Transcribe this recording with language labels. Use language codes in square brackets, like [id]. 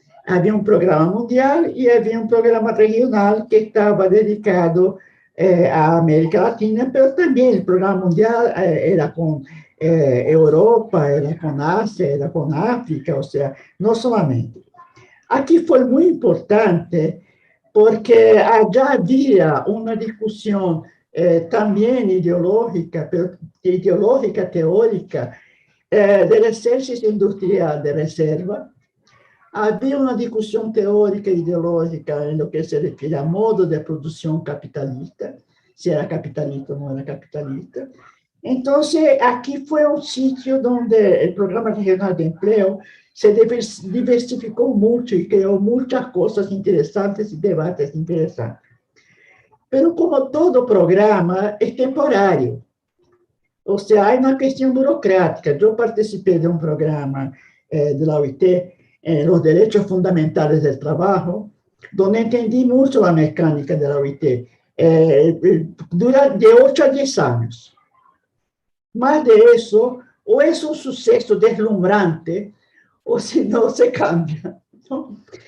[es] Había un programa mundial y había un programa regional que estaba dedicado a América Latina, pero también el programa mundial era con Europa, era con Asia, era con África, o sea, no solamente. Aquí fue muy importante porque allá había una discusión también ideológica, pero ideológica, teórica, del ejército industrial de reserva. [pt] Havia uma discussão teórica e ideológica em lo que se refere a modo de produção capitalista, se era capitalista ou não era capitalista. Então, aqui foi um sítio onde o Programa Regional de Emprego se diversificou muito e criou muitas coisas interessantes e debates interessantes. Mas, como todo programa, é temporário. Ou seja, há uma questão burocrática. Eu participei de um programa da UIT, [es] los derechos fundamentales del trabajo, donde entendí mucho la mecánica de la OIT. Dura de 8 a 10 años. Más de eso, o es un suceso deslumbrante, o si no, se cambia, ¿no?